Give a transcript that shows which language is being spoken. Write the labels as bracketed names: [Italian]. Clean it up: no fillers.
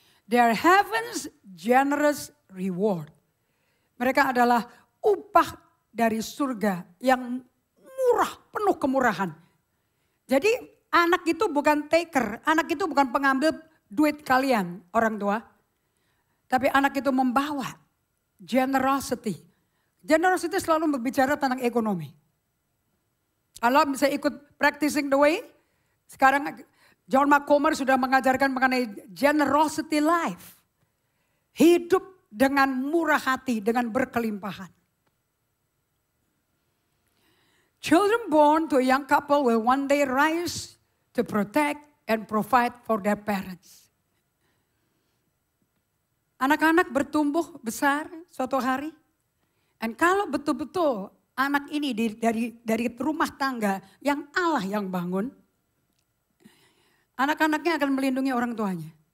[English] They are heaven's generous reward. [Indonesian] Mereka adalah upah dari surga yang murah, penuh kemurahan. Jadi anak itu bukan taker, anak itu bukan pengambil duit kalian orang tua. Tapi anak itu membawa generosity. Generosity selalu berbicara tentang ekonomi. Kalau bisa ikut practicing the way, sekarang John McComber sudah mengajarkan mengenai generosity life. Hidup dengan murah hati, dengan berkelimpahan. [English] Children born to a young couple will one day rise to protect and provide for their parents. [Indonesian] Anak-anak bertumbuh besar suatu hari. Dan kalau betul-betul anak ini dari rumah tangga yang Allah yang bangun, anak-anaknya akan melindungi orang tuanya.